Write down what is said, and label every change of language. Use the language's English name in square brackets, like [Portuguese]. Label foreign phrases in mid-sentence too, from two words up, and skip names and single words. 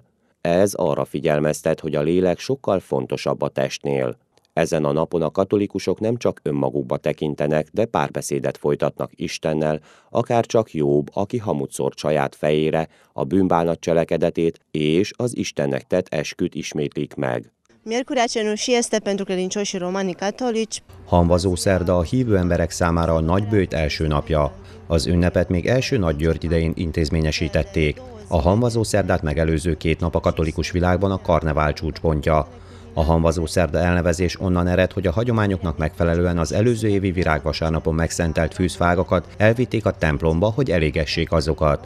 [Hungarian] Ez arra figyelmeztet, hogy a lélek sokkal fontosabb a testnél. Ezen a napon a katolikusok nem csak önmagukba tekintenek, de párbeszédet folytatnak Istennel, akár csak Jobb, aki hamut szórt saját fejére, a bűnbánat cselekedetét és az Istennek tett esküt ismétlik meg. [Romanian] Miercurea Cenușii este pentru credincioșii romani catolici. [Hungarian] Hamvazószerda a hívő emberek számára a nagyböjt első napja. Az ünnepet még első Nagygyörgy idején intézményesítették. A hamvazószerdát megelőző 2 nap a katolikus világban a karnevál csúcspontja. A hamvazószerda elnevezés onnan ered, hogy a hagyományoknak megfelelően az előző évi virágvasárnapon megszentelt fűzfágakat elvitték a templomba, hogy elégessék azokat.